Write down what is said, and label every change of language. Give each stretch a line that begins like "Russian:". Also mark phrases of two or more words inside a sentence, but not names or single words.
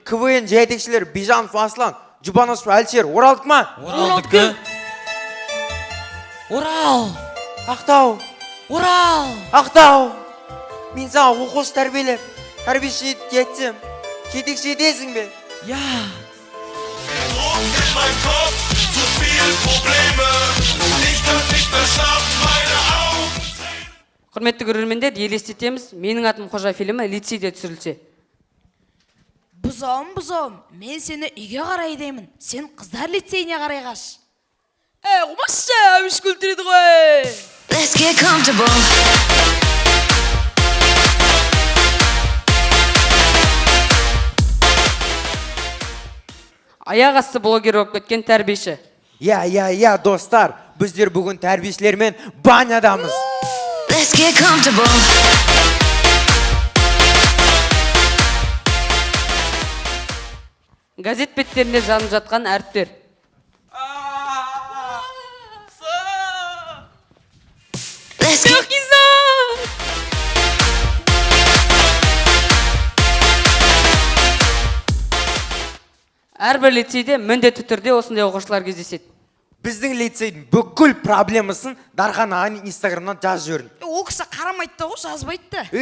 Kazakh: КВН жетекшілері Бижанов Аслан, Жұбанов Әлшер оралдық ма? Оралдыкі. Орал. Ақтау. Орал. Ақтау. Мен саған оқушы тәрбиеші етсем, жетекші етесің бе?
German: Ja. In mein Kopf zu viel Probleme. Ich kann nicht mehr schlafen, meine Augen.
Kazakh: Құрметті көрермендер, елестетеміз, менің атым Қожа фильмі лицейде түсірілсе. Бұзауым, мен сені үйге қарай деймін. Сен қыздар лицейіне қарай қаш. Құмашы, өш күлтіреді ғой.
English: Let's get comfortable.
Kazakh: Аяқ асты блогер болып кеткен тәрбиеші. Я, достар, біздер бүгін тәрбиешілермен банядамыз.
English: Let's get comfortable.
Kazakh: Газет беттерінде жанып жатқан әріптер.
English: Let's get
Kazakh: Әрбір лицейде міндетті түрде осындай оқушылар кездеседі. Біздің лицейдің бүкіл проблемасын Дархан ағаның инстаграмнан жазып жүрін. Ол кісі қарамайды да ғой, жазбайды да.